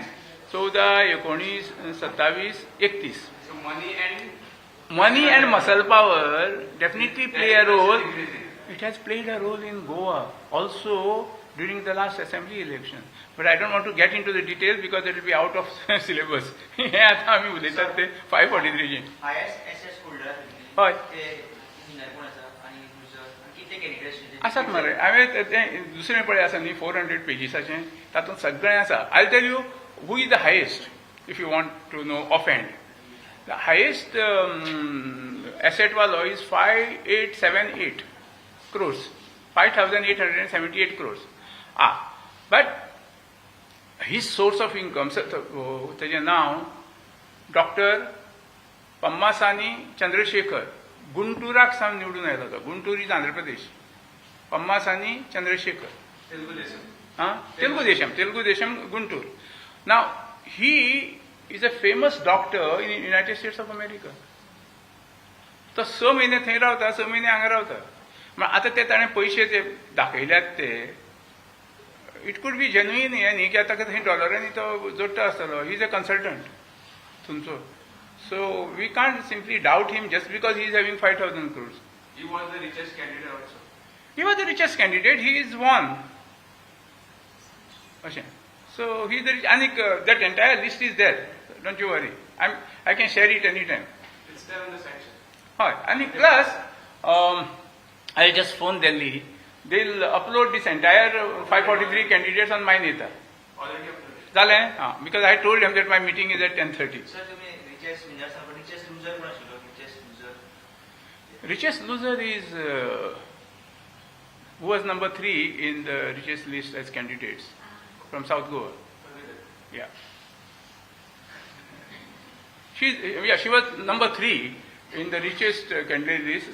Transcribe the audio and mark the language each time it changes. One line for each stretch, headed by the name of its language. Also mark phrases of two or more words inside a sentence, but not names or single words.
English: 14, 19, 27, 31. So money and muscle power definitely play a role. It has played a role in Goa. Also, during the last assembly election. But I don't want to get into the details because it will be out of syllabus.
Konkani: हे आता आम्ही उलयतात ते 543 चे.
English: highest assets holder
Konkani: हय. ते विनर कोण आसा आणि लूजर आणि किती कॅन्डिडेट्स आसात मरे हांवें तें दुसरें पळय आसा न्ही 400 पेजीसाचें तातूंत सगळें आसा.
English: I tell you who is the highest if you want to know off hand. the highest asset वालो is 5878 crores, 5,878 crores. But his source of income,
Konkani: तेजें नांव डॉक्टर पम्मासानी चंद्रशेखर, गुंटुराक सावन निवडून आयलो तो.
English: Guntur is Andhra Pradesh. पम्मासानी चंद्रशेखर, तेलुगू देशम गुंटूर. Now he is a famous doctor in United States of America.
Konkani: तो 6 महिने थंय रावता, 6 महिने हांगा रावता. आता ते ताणें पयशे जे दाखयल्यात ते
English: it could be genuine
Konkani: हें न्ही की आतां थंय डॉलरांनी तो जोडटा आसतलो.
English: he is a consultant तुमचो. so we can't simply doubt him just because he is having 5,000 crores. He was the richest candidate also. He was the richest candidate. He is one. अशें. So he is the and that entire list is there. Don't you worry. I can share it anytime. It's there on the section.
Konkani: हय. आनी
English: प्लस I'll just phone Delhi. They'll upload this entire 543 candidates on my Neta. Already uploaded.
Konkani: Zale?
English: Because I told them that my meeting is at 10:30.
Konkani: सर तुम्ही
English: richest winner
Konkani: सांगा
English: richest loser
Konkani: कोण आशिल्लो
English: richest loser Richest loser is who was number 3 in the richest list as candidates from South Goa. Yeah. She was number 3 in the richest candidate list.